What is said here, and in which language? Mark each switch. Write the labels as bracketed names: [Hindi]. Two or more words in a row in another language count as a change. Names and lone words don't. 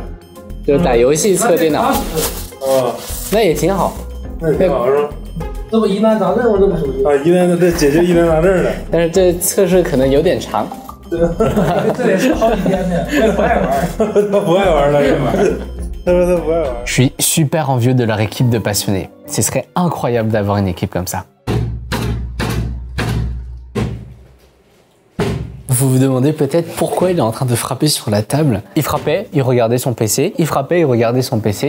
[Chinese] 就打游戏测电脑那也挺好，那也挺好是吧？这不疑难杂症吗？这不属于疑难这解决疑难杂症了。但是这测试可能有点长。这也是好几天的，我也不爱玩。他不爱玩了，他说他不爱玩。 [French] Je suis super envieux de leur équipe de passionnés. Ce serait incroyable d'avoir une équipe comme ça. Vous vous demandez peut-être pourquoi il est en train de frapper sur la table. Il frappait, il regardait son PC, il frappait, il regardait son PC.